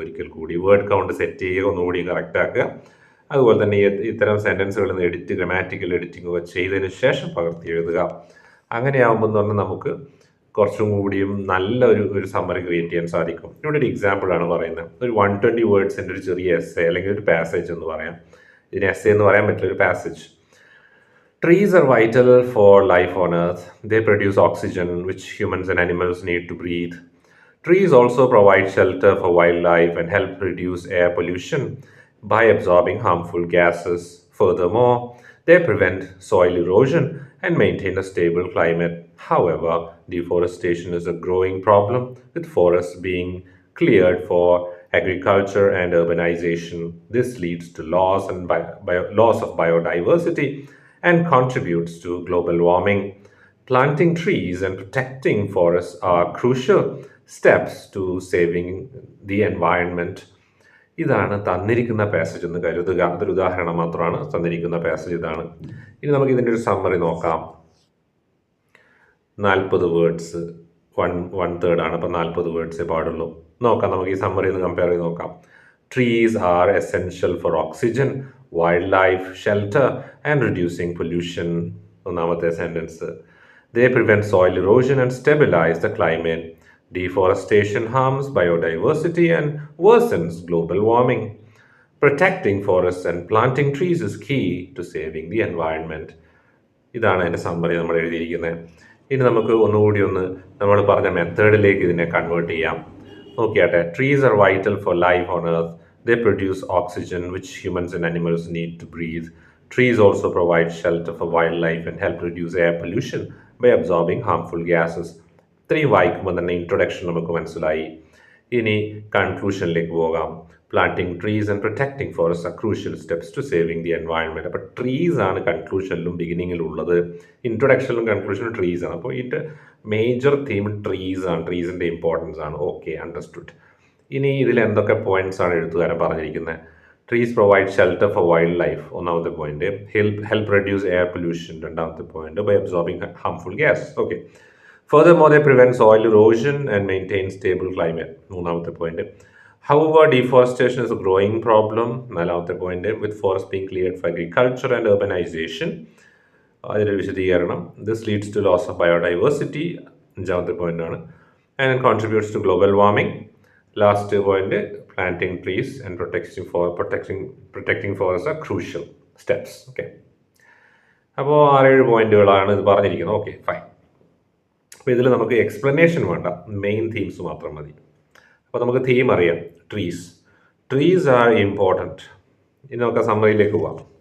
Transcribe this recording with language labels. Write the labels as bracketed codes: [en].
[ml] ഒരിക്കൽ കൂടി word count set ചെയ്യുക, ഒന്നുകൂടി കറക്റ്റ് ആക്കുക. അതുപോലെ തന്നെ ഇത്തരം സെൻറ്റൻസുകളിൽ നിന്ന് ഗ്രാമാറ്റിക്കൽ എഡിറ്റിംഗ് ഒക്കെ ചെയ്തതിന് ശേഷം പകർത്തി എഴുതുക. അങ്ങനെയാകുമ്പോൾ എന്ന് പറഞ്ഞാൽ നമുക്ക് കുറച്ചും കൂടിയും നല്ല ഒരു സമ്മറി ക്രിയേറ്റ് ചെയ്യാൻ സാധിക്കും. ഇവിടെ ഒരു എക്സാമ്പിളാണ് പറയുന്നത്. ഒരു 120 വേർഡ്സിൻ്റെ ഒരു ചെറിയ എസ്സേ അല്ലെങ്കിൽ ഒരു പാസേജ് എന്ന് പറയാം. ഇതിന് എസ്സേ എന്ന് പറയാൻ പറ്റില്ല, ഒരു passage. [en] Trees are vital for life on earth. They produce oxygen, which humans and animals need to breathe. Trees also provide shelter for wildlife and help reduce air pollution. by absorbing harmful gases. Furthermore, they prevent soil erosion and maintain a stable climate. However, deforestation is a growing problem, with forests being cleared for agriculture and urbanization. This leads to loss of biodiversity and contributes to global warming. Planting trees and protecting forests are crucial steps to saving the environment. [ml] ഇതാണ് തന്നിരിക്കുന്ന passage എന്ന് കരുതുക. അതൊരു ഉദാഹരണം മാത്രമാണ്. തന്നിരിക്കുന്ന passage ഇതാണ്. ഇനി നമുക്ക് ഇതിൻ്റെ ഒരു സമ്മറി നോക്കാം. 40 വേർഡ്സ്, വൺ തേർഡ് ആണ്. അപ്പം 40 വേർഡ്സേ പാടുള്ളൂ. നോക്കാം, നമുക്ക് ഈ സമ്മറി ഒന്ന് കമ്പയർ ചെയ്ത് നോക്കാം. [en] Trees are essential for oxygen, wildlife, shelter and reducing pollution. [ml] ഒന്നാമത്തെ sentence. [en] They prevent soil erosion and stabilize the climate. Deforestation harms biodiversity and worsens global warming. Protecting forests and planting trees is key to saving the environment. [ml] ഇതാണ് അതിൻ്റെ summary നമ്മൾ എഴുതിയിരിക്കുന്നത്. ഇനി നമുക്ക് ഒന്നുകൂടി നമ്മൾ പറഞ്ഞ മെത്തേഡിലേക്ക് ഇതിനെ കൺവേർട്ട് ചെയ്യാം. നോക്കിയാട്ടെ. [en] Trees are vital for life on earth. They produce oxygen which humans and animals need to breathe. Trees also provide shelter for wildlife and help reduce air pollution by absorbing harmful gases. [ml] ഇത്രയും വായിക്കുമ്പോൾ തന്നെ introduction നമുക്ക് മനസ്സിലായി. ഇനി കൺക്ലൂഷനിലേക്ക് പോകാം. [en] Planting trees and protecting forest are crucial steps to saving the environment. [ml] അപ്പോൾ trees ആണ് കൺക്ലൂഷനിലും ബിഗിനിങ്ങിലും ഉള്ളത്. ഇൻട്രൊഡക്ഷനിലും കൺക്ലൂഷനിലും ട്രീസ് ആണ്. അപ്പോൾ ഇതിൻ്റെ മേജർ തീം ട്രീസ് ആണ്, ട്രീസിൻ്റെ ഇമ്പോർട്ടൻസ് ആണ്. [en] Okay, understood. [ml] ഇനി ഇതിൽ എന്തൊക്കെ പോയിന്റ്സ് ആണ് എഴുത്തുകാരൻ പറഞ്ഞിരിക്കുന്നത്? [en] trees provide shelter for wildlife, [ml] ഒന്നാമത്തെ point. [en] help reduce air pollution, [ml] രണ്ടാമത്തെ point. [en] By absorbing harmful gas. Okay. Furthermore, they prevent soil erosion and maintain stable climate, [ml] മൂന്നാമത്തെ point. [en] However, deforestation is a growing problem, [ml] നാലാമത്തെ point. [en] With forests being cleared for agriculture and urbanization, [ml] അതിൻ്റെ വിശദീകരണം. [en] This leads to loss of biodiversity, [ml] അഞ്ചാമത്തെ point ആണ്. [en] And contributes to global warming. Last point, planting trees and protecting forests are crucial steps. Okay. [ml] അപ്പോൾ 6-7 പോയിന്റുകളാണ് ഇത് പറഞ്ഞിരിക്കുന്നത്. Okay, fine. അപ്പോൾ ഇതിൽ നമുക്ക് എക്സ്പ്ലനേഷൻ വേണ്ട, മെയിൻ തീംസ് മാത്രം മതി. അപ്പോൾ നമുക്ക് തീം അറിയാം. [en] Trees are important. [ml] ഇനി നമുക്ക് സമ്മറിയിലേക്ക് പോവാം.